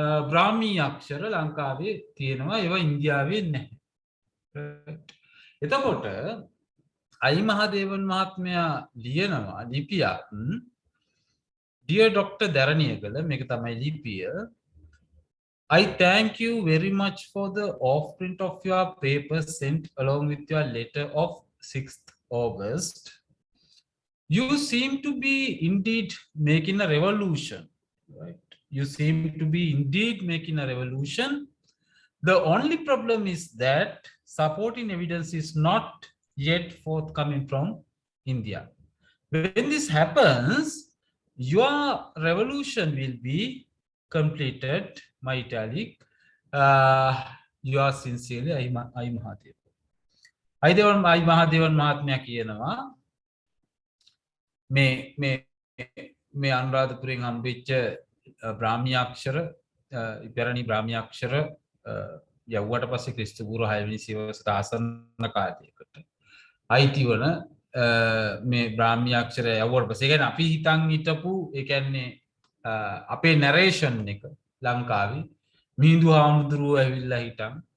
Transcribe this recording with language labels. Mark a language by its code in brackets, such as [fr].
[si] බ්‍රාහ්මී අක්ෂර ලංකාවේ තියෙනවා ඒවා ඉන්දියාවේ නැහැ. එතකොට අයි මහදේවන් මහත්මයා ලියනවා ලිපියක් [en] Dear Dr. [si] Dharaniyagala මේක තමයි ලිපිය. [en] I thank you very much for the off-print of your paper sent along with your letter of 6th August. You seem to be indeed making a revolution, right? You seem to be indeed making a revolution. The only problem is that supporting evidence is not yet forthcoming from India. When this happens, your revolution will be completed, my italic. You are sincerely, I Mahadev. [si] I Mahadevan Mahatmya කියනවා මේ අනුරාධපුරයෙන් හම්බෙච්ච බ්‍රාහ්මී අක්ෂර ඉපැරණි බ්‍රාහ්මී අක්ෂර යව්වට පස්සේ ක්‍රිස්තු පූර්ව 6 වෙනි සියවසට ආසන්න කාලයකට අයිති වන මේ බ්‍රාහ්මී අක්ෂරය යවුවට පස්සේ කියන්නේ අපි හිතන් හිටපු ඒ කියන්නේ අපේ නැරේෂන් එක ලංකාවේ මිහිඳු හාමුදුරුවෝ ඇවිල්ලා හිටන්